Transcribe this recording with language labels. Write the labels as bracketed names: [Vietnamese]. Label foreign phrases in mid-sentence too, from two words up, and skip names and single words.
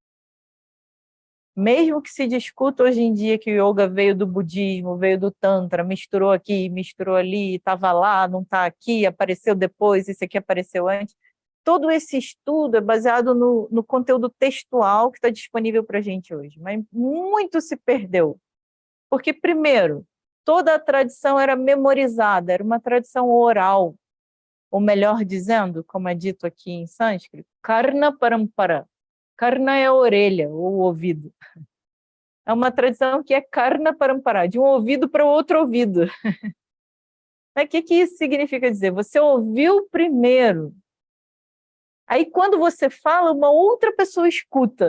[Portuguese] Mesmo que se discuta hoje em dia que o yoga veio do budismo, veio do tantra, misturou aqui, misturou ali, estava lá, não está aqui, apareceu depois, isso aqui apareceu antes, todo esse estudo é baseado no conteúdo textual que está disponível para a gente hoje, mas muito se perdeu. Porque, primeiro, toda a tradição era memorizada, era uma tradição oral, ou melhor dizendo, como é dito aqui em sânscrito, [Sanskrit] karna parampara. [Portuguese] Karna é a orelha, ou o ouvido. É uma tradição que é [Sanskrit] karna parampara, [Portuguese] de um ouvido para o outro ouvido. O que isso significa dizer? Você ouviu primeiro. Aí, quando você fala, uma outra pessoa escuta.